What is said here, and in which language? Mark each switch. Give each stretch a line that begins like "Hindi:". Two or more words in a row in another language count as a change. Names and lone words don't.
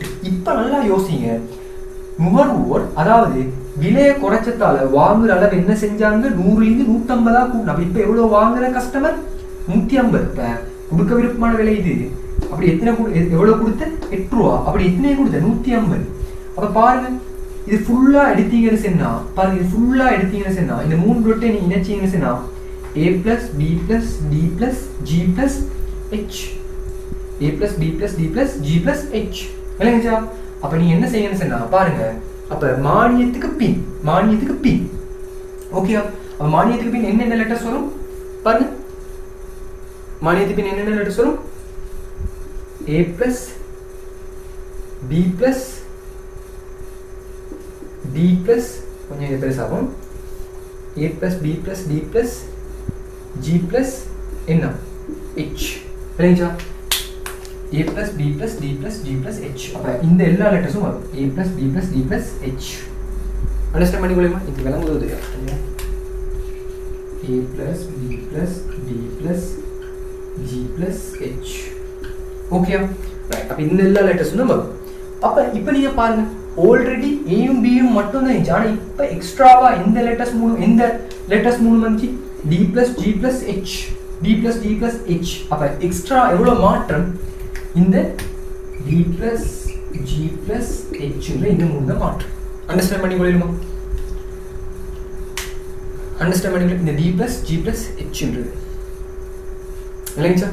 Tamil: இப்ப நல்லா யோசிங்க, நுகர்வோர் அதாவது விலையை குறைச்சதால வாங்குற அளவு என்ன செஞ்சாங்க, 100 150 கூட்டினா. இப்ப எவ்வளவு வாங்குற கஸ்டமர் 150. இப்ப கொடுக்க விருப்பமான விலை இது, அப்படி எத்தனை எவ்வளவு கொடுத்த 8 ரூபா, அப்படி எத்தனை கொடுத்த 150. அப்ப பாருங்க இது ஃபுல்லா எடுத்தீங்கன்னு சொன்னா, பாருங்க இது ஃபுல்லா எடுத்தீங்கன்னு சொன்னா இந்த 3 ரொட்டை நீ இணைச்சீங்கன்னு சொன்னா
English: a plus b plus d plus g plus h, a plus b plus d plus g plus h.
Tamil: இல்லைங்கச்சா? அப்ப நீ என்ன செய்யணும்னு சொன்னா பாருங்க, அப்ப மானியத்துக்கு பின் ஓகேயா? அப்ப மானியத்துக்கு பின் என்னென்ன லெட்டர்ஸ் வரும் பாருங்க. மானியத்துக்கு பின் என்னென்ன லெட்டர்ஸ் வரும்?
English: a plus b plus d plus
Tamil: கொஞ்சம் இது பெருசாகும்,
English: a plus b plus d plus g plus என்ன h. இல்லைங்களா? a plus b plus d plus g plus h.
Tamil: அப்ப இந்த எல்லா லெட்டர்ஸும் வரும்
English: a plus b plus d plus h.
Tamil: அண்டர்ஸ்டாண்ட் பண்ணிக்கொள்ளுமா? இது விளங்குவது
English: a plus b plus d plus g plus h.
Tamil: ஓகேயா? ரைட். அப்ப இந்த எல்லா லெட்டர்ஸும் வரும். அப்ப இப்போ நீங்க பாருங்க ஆல்ரெடி ஏயும் பியும் மட்டும் தான் இருந்துச்சு. ஆனா இப்போ எக்ஸ்ட்ராவா இந்த லெட்டர்ஸ் மூணு வந்துச்சு
English: d plus g plus h, d plus g plus h.
Tamil: அப்ப எக்ஸ்ட்ரா எவ்வளவு மாற்றம், இந்த
English: d plus g plus h
Tamil: இந்த மூணு தான் மாற்றம். அண்டர்ஸ்டாண்ட் பண்ணிக்கொள்ளுமா? அண்டர்ஸ்டாண்ட் பண்ணிக்கொள்ள இந்த
English: d plus g plus h
Tamil: ன்றது விளங்கிச்சா?